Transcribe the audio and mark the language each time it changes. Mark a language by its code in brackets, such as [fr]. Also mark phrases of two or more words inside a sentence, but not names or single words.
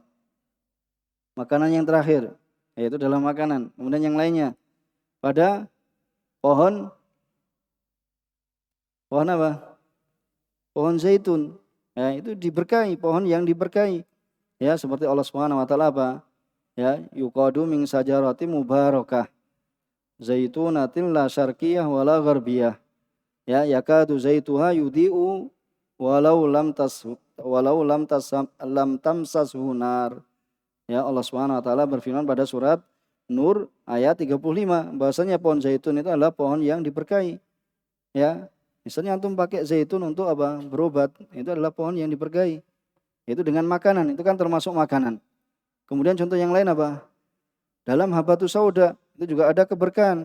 [id] Makanan yang terakhir, yaitu dalam makanan. Kemudian yang lainnya pada pohon apa? Pohon zaitun. Ya, itu diberkahi, pohon yang diberkahi. Ya, seperti Allah [ar] سبحانه وتعالى [id] apa? [ar] Ya, يوقد من شجرة مباركة. زيتونة لا شرقية ولا غربية. Ya, يكاد زيتها يضيء لم تمسسه نار. [id] Ya, Allah [ar] سبحانه وتعالى [id] berfirman pada surat Nur ayat 35 bahwasanya pohon zaitun itu adalah pohon yang diberkahi. Ya, misalnya antum pakai zaitun untuk apa? Berobat, itu adalah pohon yang diberkahi. Itu dengan makanan, itu kan termasuk makanan. Kemudian contoh yang lain apa? Dalam [ar] حبة السوداء [id] itu juga ada keberkahan.